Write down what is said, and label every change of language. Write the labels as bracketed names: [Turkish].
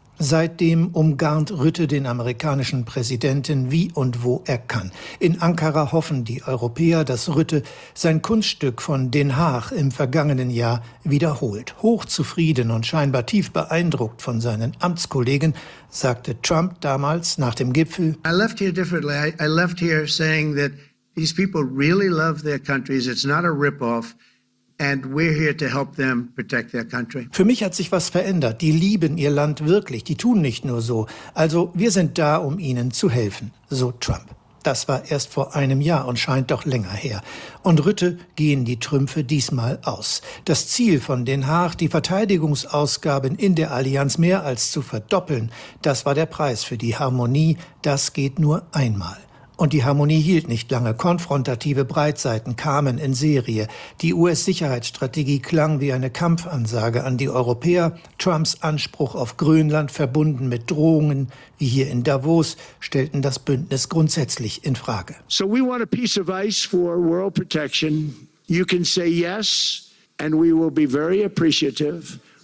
[German] Seitdem umgarnt Rutte den amerikanischen Präsidenten wie und wo er kann. In Ankara hoffen die Europäer, dass Rutte sein Kunststück von Den Haag im vergangenen Jahr wiederholt. Hochzufrieden und scheinbar tief beeindruckt von seinen Amtskollegen, sagte Trump damals nach dem Gipfel: [English] I left here differently. I left here saying that these people really love their countries. It's not a rip-off. And we're here to help them protect their country. [German] Für mich hat sich was verändert. Die lieben ihr Land wirklich. Die tun nicht nur so. Also wir sind da, um ihnen zu helfen, so Trump. Das war erst vor einem Jahr und scheint doch länger her. Und Rutte gehen die Trümpfe diesmal aus. Das Ziel von Den Haag, die Verteidigungsausgaben in der Allianz mehr als zu verdoppeln, das war der Preis für die Harmonie. Das geht nur einmal. Und die Harmonie hielt nicht lange. Konfrontative Breitseiten kamen in Serie. Die US-Sicherheitsstrategie klang wie eine Kampfansage an die Europäer. Trumps Anspruch auf Grönland, verbunden mit Drohungen, wie hier in Davos, stellten das Bündnis grundsätzlich in Frage. [English] So we want a piece of ice for world protection. You can say yes and we will be very appreciative.